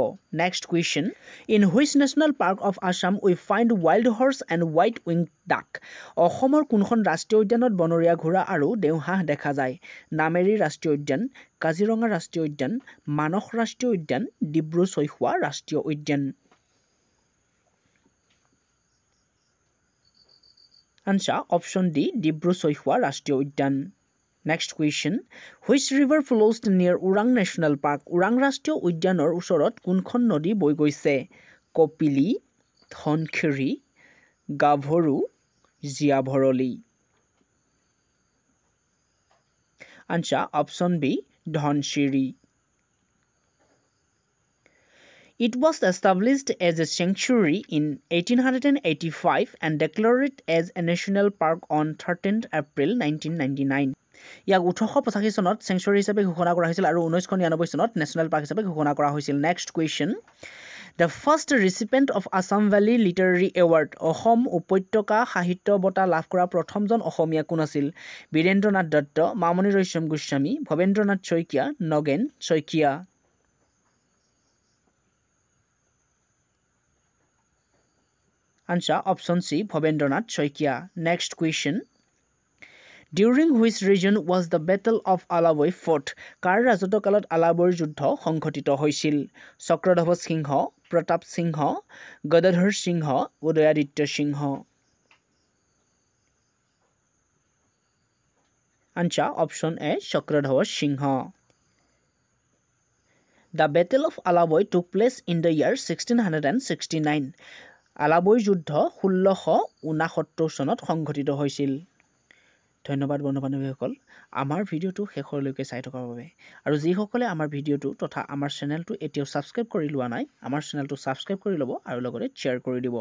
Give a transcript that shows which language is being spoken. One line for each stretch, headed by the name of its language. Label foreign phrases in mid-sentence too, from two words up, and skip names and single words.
English: Next question. In which national park of Assam we find wild horse and white-winged duck?
Assamese: অসমৰ কোনখন ৰাষ্ট্ৰীয় উদ্যানত বনৰীয়া ঘোঁৰা আৰু দেওহাঁহ দেখা যায়? নামেৰী ৰাষ্ট্ৰীয় উদ্যান, কাজিৰঙা ৰাষ্ট্ৰীয় উদ্যান, মানস ৰাষ্ট্ৰীয় উদ্যান, ডিব্ৰু-চৈখোৱা ৰাষ্ট্ৰীয় উদ্যান।
English: Answer option D ডিব্ৰু-চৈখোৱা ৰাষ্ট্ৰীয় উদ্যান। Next question. Which river flows near Urang National Park?
Assamese: Urang ৰাষ্ট্ৰীয় উদ্যানৰ ওচৰত কোনখন নদী বৈ গৈছে? কপিলি, ধনশিৰি, গাভৰু, জিয়াভৰলী।
English: Answer option B ধনশিৰি. It was established as a sanctuary in 1885 and declared as a national park on 13th April 1999.
Assamese: ইয়াক 1885 চনত চেংচুৰী হিচাপে ঘোষণা কৰা হৈছিল আৰু 1999 চনত
English: national park
Assamese: হিচাপে ঘোষণা কৰা হৈছিল।
English: next question. the first recipient of Assam Valley Literary Award,
Assamese: অসম উপত্যকা সাহিত্য বঁটা লাভ কৰা প্ৰথমজন অসমীয়া কোন আছিল? বীৰেন্দ্ৰনাথ দত্ত, মামণি ৰয়ছম গোস্বামী, ভৱেন্দ্ৰনাথ শইকীয়া, নগেন শইকীয়া।
English: Answer option C ভৱেন্দ্ৰনাথ শইকীয়া। Next question. During which region was the Battle of Alaboi fought?
Assamese: কাৰ ৰাজত্বকালত আলাবৈৰ যুদ্ধ সংঘটিত হৈছিল? চক্ৰধ্বজ সিংহ, প্ৰতাপ সিংহ, গদাধৰ সিংহ, উদয়াদিত্য সিংহ।
English: Answer option A চক্ৰধ্বজ সিংহ। The Battle of Alaboi took place in the year 1669.
Assamese: আলাবৈৰ যুদ্ধ 1669 চনত সংঘটিত হৈছিল। ধন্যবাদ বন্ধু বান্ধৱীসকল আমাৰ ভিডিঅ'টো শেষলৈকে চাই থকাৰ বাবে। আৰু যিসকলে আমাৰ ভিডিঅ'টো তথা আমাৰ চেনেলটো এতিয়াও ছাবস্ক্ৰাইব কৰি লোৱা নাই, আমাৰ চেনেলটো ছাবস্ক্ৰাইব কৰি ল'ব আৰু লগতে শ্বেয়াৰ কৰি দিব।